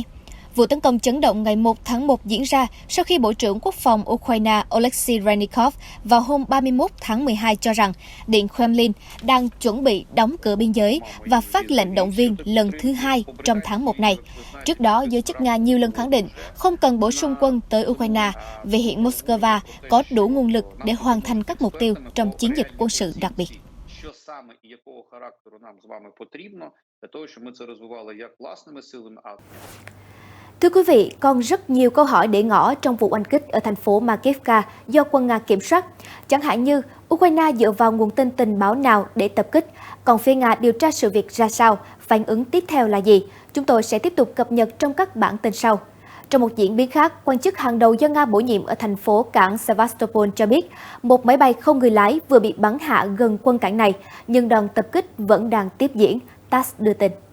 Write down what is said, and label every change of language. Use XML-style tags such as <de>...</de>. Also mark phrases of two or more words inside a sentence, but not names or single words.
<vi>Vụ tấn công chấn động ngày 1 tháng 1 diễn ra sau khi Bộ trưởng Quốc phòng Ukraine Oleksiy Reznikov vào hôm 31 tháng 12 cho rằng Điện Kremlin đang chuẩn bị đóng cửa biên giới và phát lệnh động viên lần thứ 2 trong tháng 1 này. Trước đó, giới chức Nga nhiều lần khẳng định không cần bổ sung quân tới Ukraine vì hiện Moscow có đủ nguồn lực để hoàn thành các mục tiêu trong chiến dịch quân sự đặc biệt.</vi> <uk>Що саме і якого характеру нам з вами потрібно для того, щоб ми це розвивали як власними силами, а</uk> <vi>Thưa quý vị, còn rất nhiều câu hỏi để ngỏ trong vụ oanh kích ở thành phố Makivka do quân Nga kiểm soát. Chẳng hạn như, Ukraine dựa vào nguồn tin tình báo nào để tập kích, còn phía Nga điều tra sự việc ra sao, phản ứng tiếp theo là gì? Chúng tôi sẽ tiếp tục cập nhật trong các bản tin sau. Trong một diễn biến khác, quan chức hàng đầu do Nga bổ nhiệm ở thành phố cảng Sevastopol cho biết, một máy bay không người lái vừa bị bắn hạ gần quân cảng này, nhưng đòn tập kích vẫn đang tiếp diễn, TASS đưa tin.</vi>